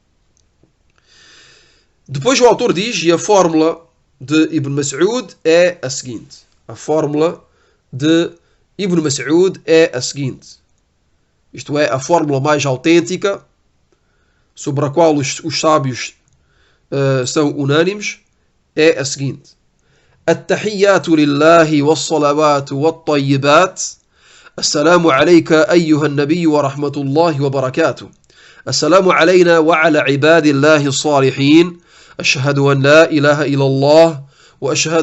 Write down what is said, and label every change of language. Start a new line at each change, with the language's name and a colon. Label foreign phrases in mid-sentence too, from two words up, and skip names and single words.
Portuguese: Depois o autor diz, e a fórmula de Ibn Mas'ud é a seguinte. A fórmula de Ibn Mas'ud é a seguinte. Isto é, a fórmula mais autêntica, sobre a qual os sábios são unânimes, é a seguinte.
Arabic: التحيات لله والصلوات والطيبات السلام عليك أيها النبي ورحمة الله وبركاته السلام علينا وعلى عباد الله الصالحين أشهد أن لا إله إلا الله وأشهد